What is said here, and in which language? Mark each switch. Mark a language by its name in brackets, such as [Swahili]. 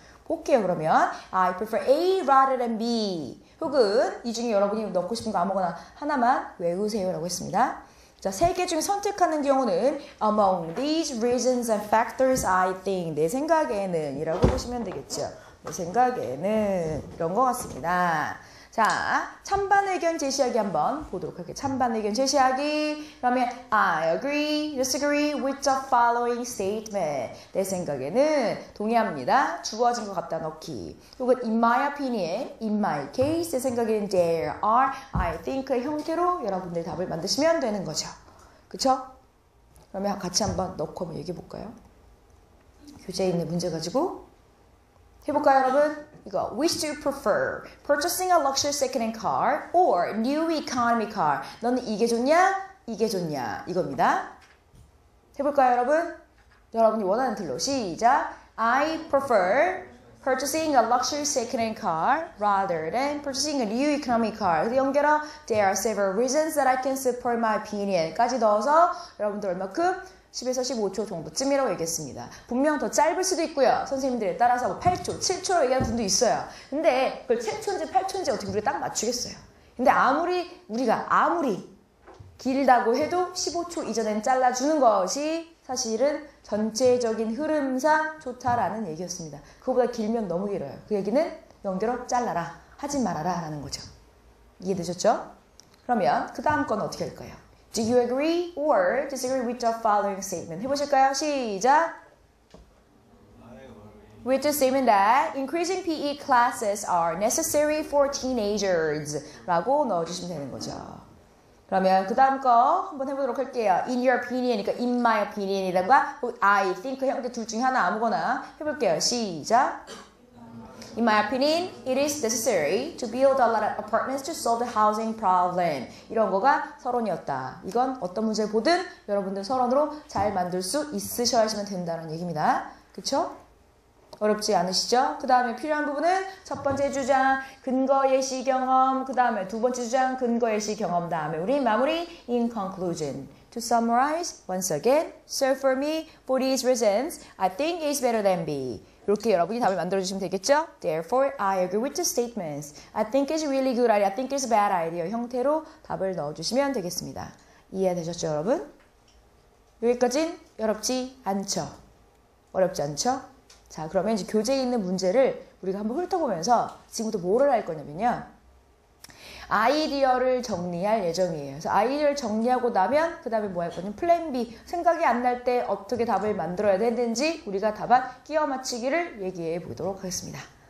[Korean] 볼게요 그러면 [English] I prefer A rather than B [Korean] 혹은 이 중에 여러분이 넣고 싶은 거 아무거나 하나만 외우세요 라고 했습니다. 자, 3개 중에 선택하는 경우는 [English] Among these reasons and factors I think [Korean] 내 생각에는 이라고 보시면 되겠죠. 내 생각에는 이런 것 같습니다. 자, 찬반 의견 제시하기 한번 보도록 할게요. 찬반 의견 제시하기. [English] 그러면 I agree, disagree with the following statement. [Korean] 내 생각에는 동의합니다. 주어진 거 갖다 넣기. 혹은 [English] in my opinion, in my case, [Korean] 내 생각에는 [English] there are, I think [Korean] 의 형태로 여러분들 답을 만드시면 되는 거죠. 그쵸? 그러면 같이 한번 넣고 한번 얘기해 볼까요? 교재에 있는 문제 가지고 해볼까요, 여러분? 이거 [English] wish to prefer purchasing a luxury second-hand car or new economy car. [Korean] 너는 이게 좋냐? 이게 좋냐? 이겁니다. 해볼까요, 여러분? 여러분이 원하는 틀로 시작. [English] I prefer purchasing a luxury second-hand car rather than purchasing a new economy car. [Korean] 연결어 [English] there are several reasons that I can support my opinion까지 [Korean] 넣어서 여러분들 얼마큼? 10에서 15초 정도쯤이라고 얘기했습니다. 분명 더 짧을 수도 있고요. 선생님들에 따라서 뭐 8초, 7초로 얘기하는 분도 있어요. 근데 그걸 7초인지 8초인지 어떻게 우리가 딱 맞추겠어요. 근데 우리가 아무리 길다고 해도 15초 이전엔 잘라주는 것이 사실은 전체적인 흐름상 좋다라는 얘기였습니다. 그거보다 길면 너무 길어요. 그 얘기는 영대로 잘라라, 하지 말아라 라는 거죠. 이해되셨죠? 그러면 그 다음 건 어떻게 할까요? [English] Do you agree or disagree with the following statement? [Korean] 해보실까요? 시작! [English] With the statement that increasing PE classes are necessary for teenagers [Korean] 라고 넣어주시면 되는 거죠. 그러면 그 다음 거 한번 해보도록 할게요. [English] In your opinion, [Korean] 그러니까 [English] in my opinion [Korean] 이라든가 [English] I think [Korean] 형태 둘 중에 하나 아무거나 해볼게요. 시작! [English] In my opinion, it is necessary to build a lot of apartments to solve the housing problem. [Korean] 이런 거가 서론이었다. 이건 어떤 문제를 보든 여러분들 서론으로 잘 만들 수 있으셔야지만 된다는 얘기입니다. 그쵸? 어렵지 않으시죠? 그 다음에 필요한 부분은 첫 번째 주장, 근거 예시 경험, 그 다음에 두 번째 주장, 근거 예시 경험, 다음에 우리 마무리 [English] in conclusion. To summarize, once again, so for me, for these reasons, I think it's better than B. [Korean] 이렇게 여러분이 답을 만들어주시면 되겠죠? [English] Therefore, I agree with the statements. I think it's a really good idea. I think it's a bad idea. [Korean] 형태로 답을 넣어주시면 되겠습니다. 이해되셨죠, 여러분? 여기까진 어렵지 않죠? 어렵지 않죠? 자, 그러면 이제 교재에 있는 문제를 우리가 한번 훑어보면서 지금부터 뭐를 할 거냐면요. 아이디어를 정리할 예정이에요. 그래서 아이디어를 정리하고 나면 그 다음에 뭐 할 거냐면 플랜 B, 생각이 안 날 때 어떻게 답을 만들어야 되는지 우리가 답안 끼워 맞추기를 얘기해 보도록 하겠습니다.